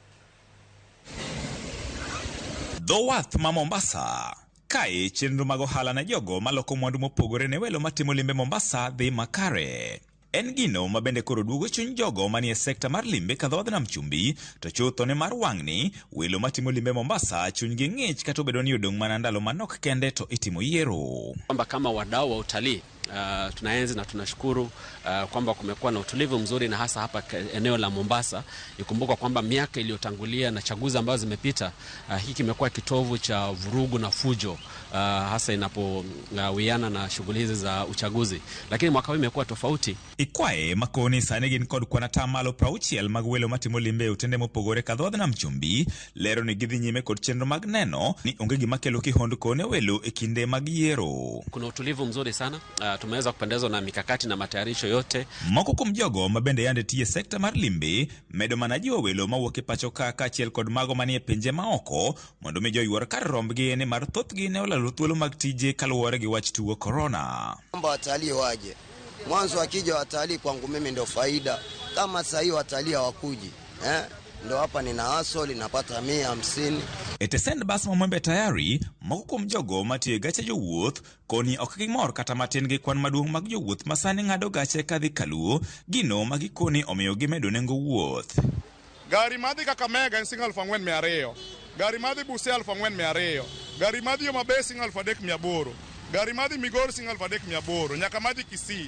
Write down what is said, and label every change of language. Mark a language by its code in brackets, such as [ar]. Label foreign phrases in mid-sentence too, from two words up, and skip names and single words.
[luo] Dho wath ma Mombasa kae chenro mag ohala na jogo maloko mwandu mopogore ne welo matimo limbe Mombasa dhi makare. En gino ma bende koro duogo chuny jogo manie sekta mar limbe kadho wadh nam chumbi to chutho ne mar wang'ni welo matimo limbe Mombasa chuny gi ng'ich kata obedo ni odong' mana ndalo manok kende to itimo yiero. [sw] Kwamba kama wadau wa utalii tunaenzi na tunashukuru kwamba kumekuwa na utulivu mzuri na hasa hapa eneo la Mombasa. Ikumbuka kwamba miaka iliyotangulia na chaguzi ambazo zimepita hiki kimekuwa kitovu cha vurugu na fujo hasa inapowiana na shughuli hizi za uchaguzi. Lakini mwaka huu imekuwa tofauti. [luo] Ikwae makoni sani gin kod kwan atamalo 60 mag welo matimo limbe utende mopogore kadho wadh nam chumbi lero ni gidhi nyime kod chenro mag neno ni onge gima kelo kihondko ne welo e kinde mag yiero. [sw] Kuna utulivu mzuri sana. tumeweza kupendezwa na mikakati na matayarisho yote. [luo] Moko kuom jogo mabende yande tiye sekta mar limbe medo mana jiwo welo mawuok e pacho ka achiel kod mago manie pinje maoko mondo mi joyuor kar rombgi ni mar thothgi ne olalo thuolo mag tije kaluwore gi wach tuo corona. [sw] Kwamba watalii waje. Mwanzo wakija watalii kwangu mimi ndio faida. Kama sasa hivi watalii hawakuji, ndo hapa nina hustle napata 150. [luo] Etesend bas mamwembe tayari moko kuom jogo matiyo gache jowuoth koni ok gimor kata matin gi kwan maduong' mag jowuoth masani ng'ado gache kadhi Kaluo gino magikoni omiyo gimedo nengo wuoth. Gari madhi Kakamega en singa 4,200, gari madhi Busia 4,200, gari madhi Homabay singa 3,800, gari madhi Migori singa 3,800, nyaka madhi Kisii.